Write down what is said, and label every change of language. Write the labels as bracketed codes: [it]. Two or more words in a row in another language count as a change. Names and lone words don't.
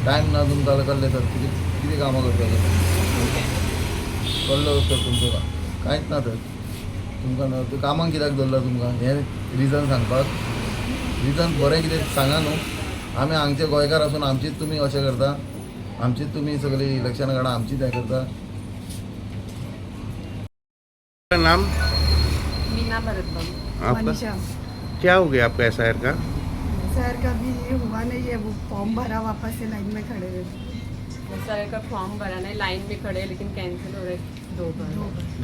[kok] टायम ना तुमकां जाल्यार तर कितें कामां करपाक कळ्ळो तर तुमकां कांयच ना तर तुमकां ना. तूं कामांक कित्याक धरला तुमकां? हें रिजन सांगपाक? रिजन बरें कितें सांगा न्हू. आमी हांगचे गोंयकार आसून आमचीच तुमी अशें करता, आमचीच तुमी सगळीं इलेक्शनां काडा, आमचीच हें करता. [hi] नाम? मीना भरत बाबू. आपका? मनीषा. क्या हो गया आपका SIR का? सर कभी ये हुआ नहीं है, वो फॉर्म भरा वापस से लाइन में खड़े रहे. सर का फॉर्म भरा नहीं, लाइन में खड़े लेकिन कैंसिल हो रहे 2 बार.